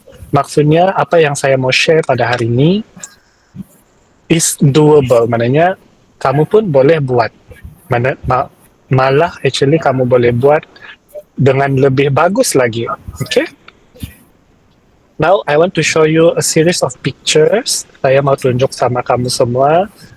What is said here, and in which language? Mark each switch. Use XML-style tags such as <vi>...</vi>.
<ms>Maksudnya apa yang saya mau share pada hari ini</ms> <en>is doable.</en> <ms>Maknanya kamu pun boleh buat. Malah actually kamu boleh buat dengan lebih bagus lagi.</ms> <en>Okay? Now I want to show you a series of pictures.</en> <ms>Saya mau tunjuk sama kamu semua.</ms>